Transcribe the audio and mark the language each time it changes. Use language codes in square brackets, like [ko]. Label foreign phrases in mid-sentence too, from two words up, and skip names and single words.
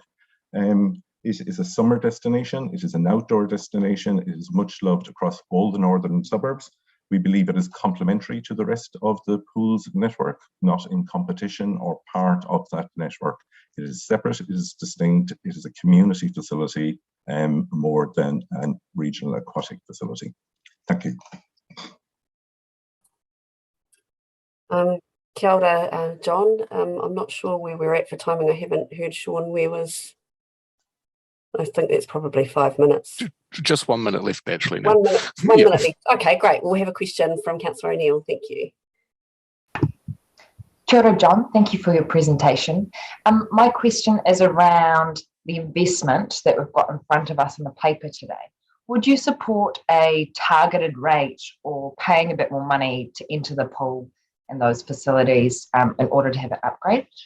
[en] It is a summer destination, it is an outdoor destination, it is much loved across all the northern suburbs. We believe it is complementary to the rest of the pool's network, not in competition or part of that network. It is separate, it is distinct, it is a community facility more than a regional aquatic facility. Thank you. [mi] Kia ora, John. [en] I'm not sure where we're at for timing. I haven't heard Sean where was. I think that's probably 5 minutes. Just 1 minute left, actually. Now. 1 minute, one minute left. Okay, great. We'll have a question from Councillor O'Neill. Thank you. [mi] Kia ora, John. [en] Thank you for your presentation. My question is around the investment that we've got in front of us in the paper today. Would you support a targeted rate or paying a bit more money to enter the pool and those facilities in order to have it upgraded?